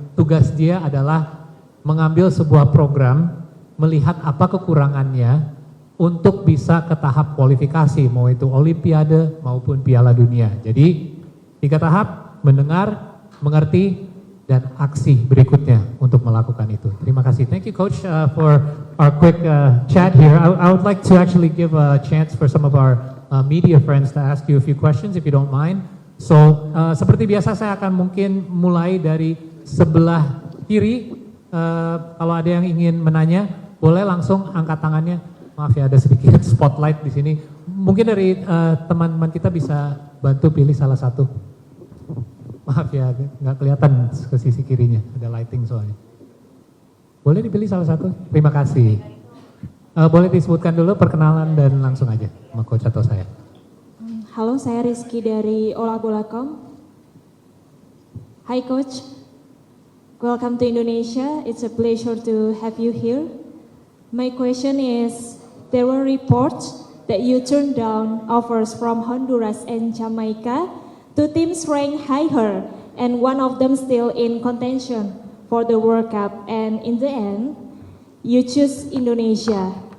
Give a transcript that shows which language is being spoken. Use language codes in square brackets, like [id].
[id] Tugas dia adalah mengambil sebuah program, melihat apa kekurangannya untuk bisa ke tahap kualifikasi, mau itu Olimpiade maupun Piala Dunia. Jadi 3 tahap, mendengar, mengerti, dan aksi berikutnya untuk melakukan itu. Terima kasih. [en] Thank you Coach for our quick chat here. I would like to actually give a chance for some of our media friends to ask you a few questions if you don't mind. [id] So seperti biasa saya akan mungkin mulai dari sebelah kiri. Kalau ada yang ingin menanya, boleh langsung angkat tangannya. Maaf ya ada sedikit spotlight di sini. Mungkin dari teman-teman kita bisa bantu pilih salah satu. Maaf ya nggak kelihatan ke sisi kirinya, ada lighting soalnya. Boleh dipilih salah satu? Terima kasih. Boleh disebutkan dulu perkenalan dan langsung aja sama Coach atau saya. Halo, saya Rizky dari Olabola.com. [en] Hi Coach, welcome to Indonesia. It's a pleasure to have you here. My question is, there were reports that you turned down offers from Honduras and Jamaica, 2 teams ranked higher and one of them still in contention for the World Cup, and in the end, you choose Indonesia.